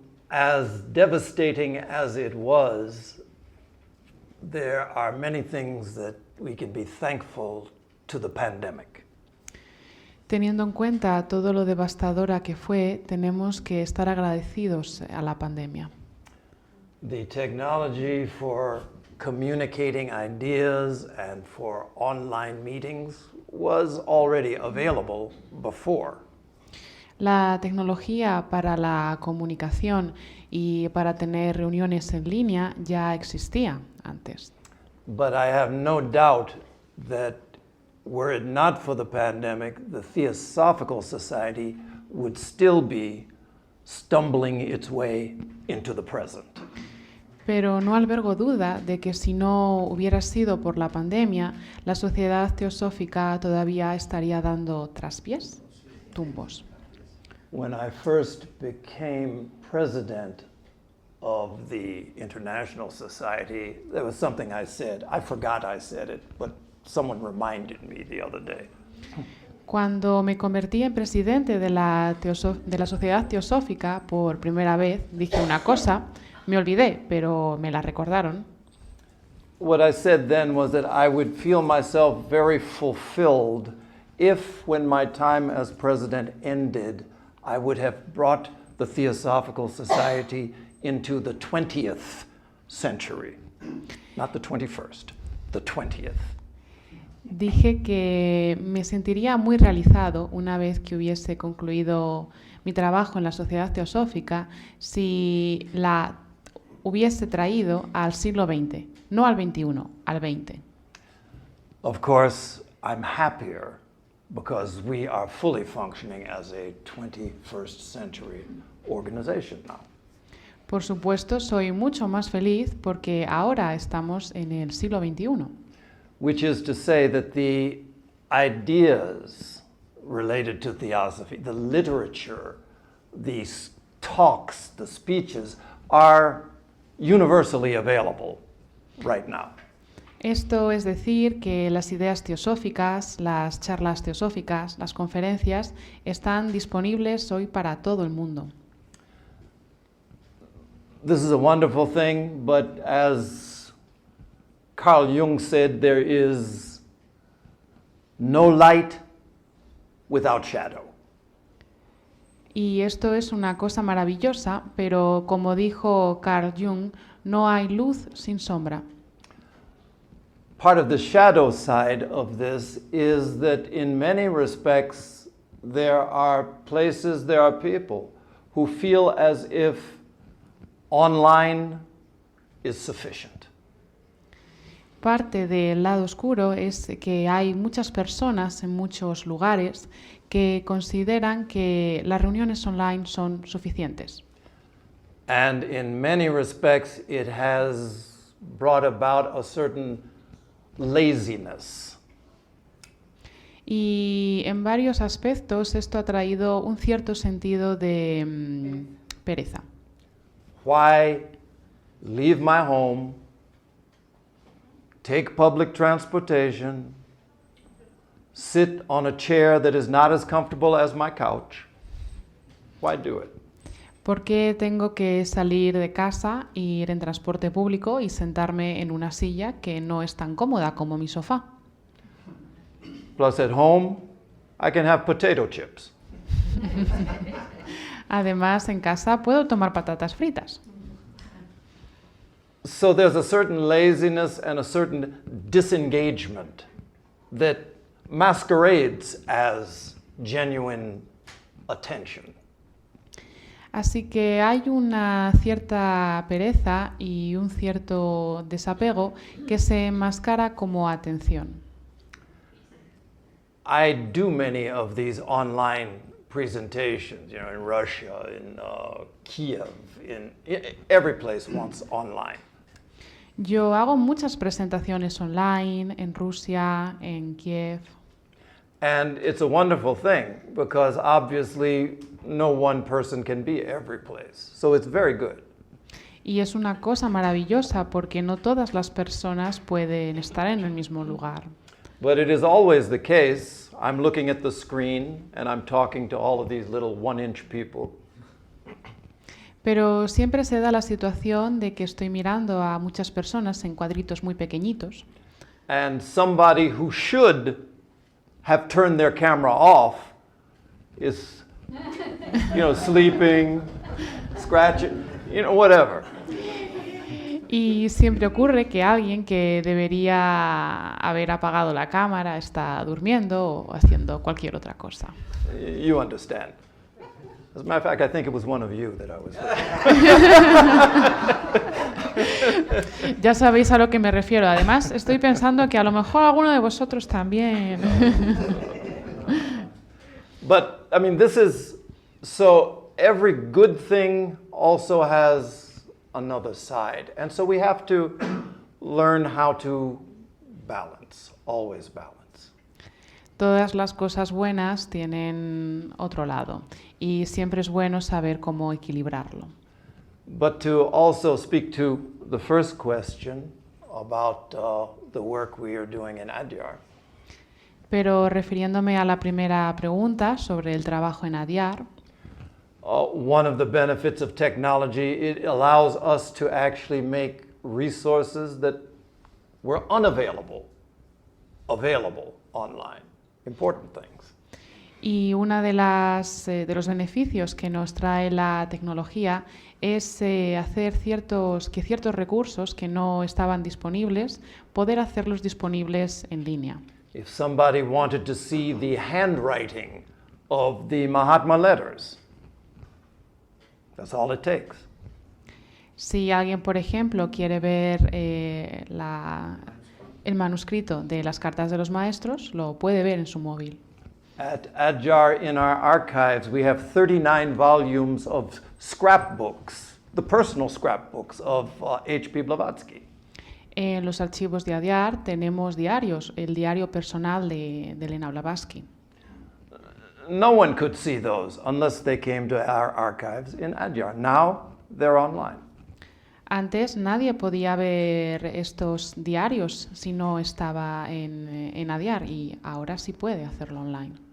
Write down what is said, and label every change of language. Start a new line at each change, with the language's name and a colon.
English: as devastating as it was, there are many things that we can be thankful to the pandemic.
Spanish: teniendo en cuenta todo lo devastadora que fue, tenemos que estar agradecidos a la pandemia.
English: The technology for communicating ideas and for online meetings was already available before.
Spanish: La tecnología para la comunicación y para tener reuniones en línea ya existía antes.
English: But I have no doubt that were it not for the pandemic, the Theosophical Society would still be stumbling its way into the present.
Spanish: Pero no albergo duda de que si no hubiera sido por la pandemia, la sociedad teosófica todavía estaría dando traspiés. tumbos.
English: When I first became president of the International Society, there was something I said. I forgot I said it, but someone reminded me the other day.
Spanish: Cuando me convertí en presidente de la Sociedad Teosófica por primera vez, dije una cosa, me olvidé, pero me la recordaron.
English: What I said then was that I would feel myself very fulfilled if, when my time as president ended, I would have brought the Theosophical Society into the 20th century. Not the 21st, the 20th.
Spanish: Dije que me sentiría muy realizado una vez que hubiese concluido mi trabajo en la Sociedad Teosófica si la hubiese traído al siglo XX, no al XXI, al XX.
English: Of course, I'm happier because we are fully functioning as a 21st century organization now.
Spanish: Por supuesto, soy mucho más feliz porque ahora estamos en el siglo XXI.
English: Which is to say that the ideas related to theosophy, the literature, the talks, the speeches, are universally available right now.
Spanish: Esto es decir que las ideas teosóficas, las charlas teosóficas, las conferencias están disponibles hoy para todo el mundo.
English: This is a wonderful thing, but as Carl Jung said, there is no light without shadow.
Spanish: Y esto es una cosa maravillosa, pero como dijo Carl Jung, no hay luz sin sombra.
English: Part of the shadow side of this is that in many respects there are places, there are people who feel as if online is sufficient.
Spanish: Parte del lado oscuro es que hay muchas personas en muchos lugares que consideran que las reuniones online son suficientes.
English: And in many respects it has brought about a certain laziness.
Spanish: Y en varios aspectos esto ha traído un cierto sentido de pereza.
English: Why leave my home, take public transportation, sit on a chair that is not as comfortable as my couch? Why do it?
Spanish: ¿Por qué tengo que salir de casa, ir en transporte público y sentarme en una silla que no es tan cómoda como mi sofá?
English: Plus at home, I can have potato chips.
Spanish: Además, en casa puedo tomar patatas fritas.
English: So there's a certain laziness and a certain disengagement that masquerades as genuine attention.
Spanish: Así que hay una cierta pereza y un cierto desapego que se enmascara como atención.
English: I do many of these online presentations, in Russia, in Kiev, in every place wants online.
Spanish: Yo hago muchas presentaciones online en Rusia, en Kiev.
English: And it's a wonderful thing because obviously no one person can be every place. So it's very good.
Spanish: Y es una cosa maravillosa porque no todas las personas pueden estar en el mismo lugar.
English: But it is always the case, I'm looking at the screen and I'm talking to all of these little 1-inch people.
Spanish: Pero siempre se da la situación de que estoy mirando a muchas personas en cuadritos muy pequeñitos.
English: And somebody who should have turned their camera off is, sleeping, scratching, whatever.
Spanish: Y siempre ocurre que alguien que debería haber apagado la cámara está durmiendo o haciendo cualquier otra cosa.
English: You understand. As a matter of fact, I think it was one of you that I was with.
Spanish: Ya sabéis a lo que me refiero. Además, estoy pensando que a lo mejor alguno de vosotros también.
English: But, this is, so every good thing also has another side. And so we have to learn how to balance, always balance.
Spanish: Todas las cosas buenas tienen otro lado y siempre es bueno saber cómo equilibrarlo.
English: But to also speak to the first question about the work we are doing in Adyar,
Spanish: Pero refiriéndome a la primera pregunta sobre el trabajo en Adyar,
English: one of the benefits of technology, it allows us to actually make resources that were unavailable available online. Important things.
Spanish: y uno de los beneficios que nos trae la tecnología es hacer que ciertos recursos que no estaban disponibles, poder hacerlos disponibles en línea.
English: If somebody wanted to see the handwriting of the Mahatma letters, that's all it takes.
Spanish: Si alguien, por ejemplo, quiere ver el manuscrito de las cartas de los maestros, lo puede ver en su móvil.
English: At Adyar, in our archives, we have 39 volumes of scrapbooks, the personal scrapbooks of H.P. Blavatsky.
Spanish: En los archivos de Adyar tenemos diarios, el diario personal de Elena Blavatsky.
English: No one could see those unless they came to our archives in Adyar. Now they're online.
Spanish: Antes nadie podía ver estos diarios si no estaba en Adyar y ahora sí puede hacerlo online.